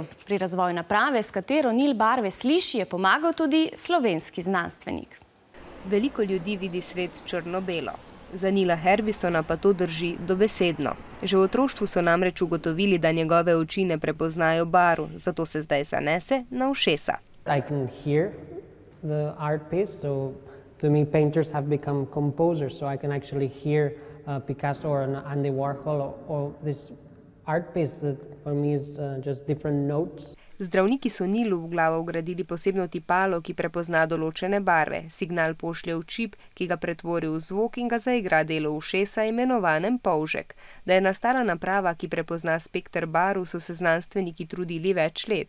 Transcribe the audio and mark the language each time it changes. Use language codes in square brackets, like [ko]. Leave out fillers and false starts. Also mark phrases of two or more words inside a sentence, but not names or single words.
[sl] Pri razvoju naprave, s katero Neil barve sliši, je pomagal tudi slovenski znanstvenik. Veliko ljudi vidi svet črno-belo. Za Neila Harbisona pa to drži dobesedno. Že v otroštvu so namreč ugotovili, da njegove oči ne prepoznajo barv, zato se zdaj zanese na ušesa. [en] I can hear the art piece, so to me painters have become composers, so I can actually hear Picasso or Andy Warhol or this art piece that for me is just different notes. [sl] Zdravniki so Neilu v glavo vgradili posebno tipalo, ki prepozna določene barve. Signal pošlje v čip, ki ga pretvori v zvok in ga zaigra delu ušesa, imenovanem polžek. Da je nastala naprava, ki prepozna spekter barv, so se znanstveniki trudili več let.